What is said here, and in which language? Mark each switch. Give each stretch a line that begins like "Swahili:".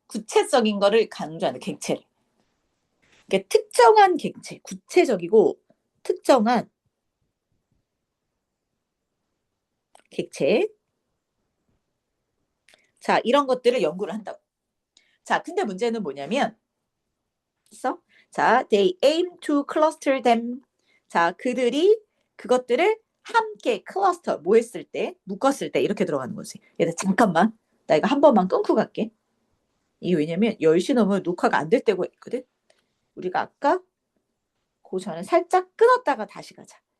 Korean: 구체적인 거를 강조하는 객체를. 그러니까 특정한 객체, 구체적이고 특정한 객체. 자, 이런 것들을 연구를 한다고. 자, 근데 문제는 뭐냐면, 있어?
English: 자, they aim to cluster them.
Korean: 자, 그들이 그것들을 함께 클러스터, 뭐 했을 때, 묶었을 때 이렇게 들어가는 거지. 얘들 잠깐만. 나 이거 한 번만 끊고 갈게. 이게 왜냐면 10시 넘으면 녹화가 안 될 때가 있거든. 우리가 아까 그 전에 살짝 끊었다가 다시 가자.